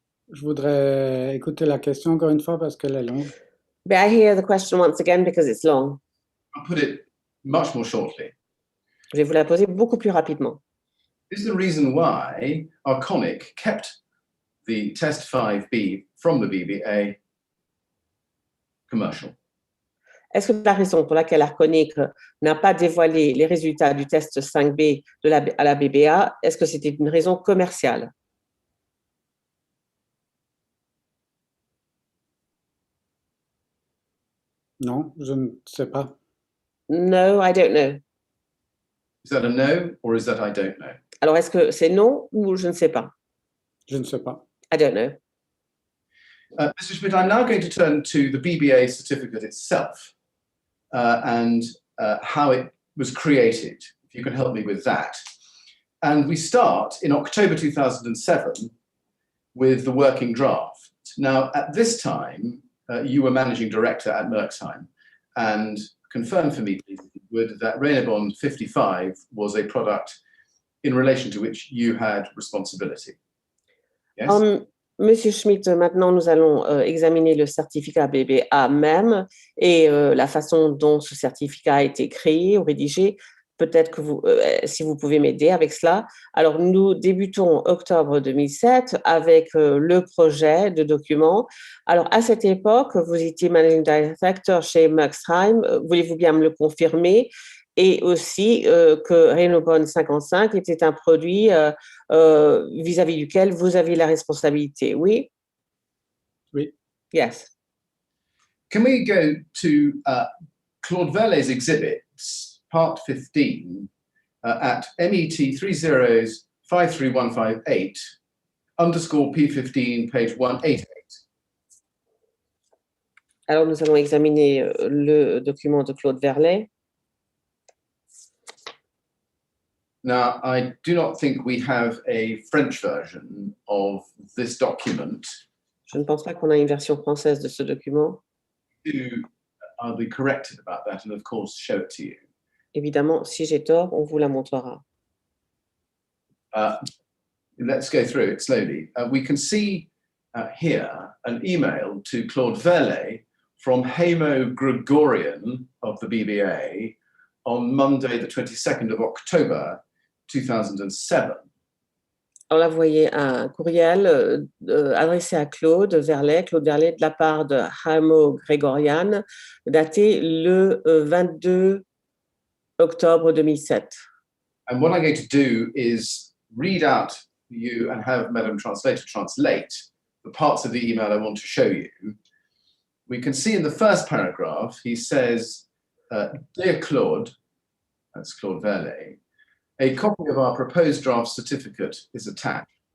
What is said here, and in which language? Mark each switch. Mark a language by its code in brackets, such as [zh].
[fr] Je voudrais écouter la question encore une fois parce qu'elle est longue. [en] May I hear the question once again because it's long? I'll put it much more shortly. [fr] Je vais vous la poser beaucoup plus rapidement. [en] Is the reason why Arconic kept the test 5B from the BBA commercial? [fr] Est-ce que la raison pour laquelle Arconic n'a pas dévoilé les résultats du test 5B à la BBA, est-ce que c'était une raison commerciale? Non, je ne sais pas. [en] No, I don't know. Is that a no, or is that I don't know? [fr] Alors, est-ce que c'est non ou je ne sais pas? Je ne sais pas. [en] I don't know. Mr. Schmidt, I'm now going to turn to the BBA certificate itself and how it was created, if you can help me with that. And we start in October 2007 with the working draft. Now, at this time, you were managing director at Merksheim, and confirm for me, please, that Renobond 55 was a product in relation to which you had responsibility. Yes? [fr] Monsieur Schmidt, maintenant nous allons examiner le certificat BBA même et la façon dont ce certificat a été créé ou rédigé. Peut-être que si vous pouvez m'aider avec cela. Alors, nous débutons octobre 2007 avec le projet de document. Alors, à cette époque, vous étiez Managing Director chez Merxheim. Voulez-vous bien me le confirmer? Et aussi que Renobon 55 était un produit vis-à-vis duquel vous aviez la responsabilité. Oui? Oui. [en] Yes. Can we go to Claude Verlet's exhibits, part 15, at MET 53158, underscore P15, page 188. [fr] Alors, nous allons examiner le document de Claude Verlet. [en] Now, I do not think we have a French version of this document. [fr] Je ne pense pas qu'on a une version française de ce document. [en] I'll be corrected about that and, of course, show it to you. [fr] Évidemment, si j'ai tort, on vous la montrera. [en] Let's go through it slowly. We can see here an email to Claude Verlet from Hamo Gregorian of the BBA on Monday, the 22nd of October, 2007. [fr] Alors là, vous voyez un courriel adressé à Claude Verlet de la part de Hamo Gregorian, daté le 22 octobre 2007. [en] And what I'm going to do is read out for you and have Madam Translator translate the parts of the email I want to show you. We can see in the first paragraph, he says, Dear Claude, that's Claude Verlet, a copy of our proposed draft certificate is attached.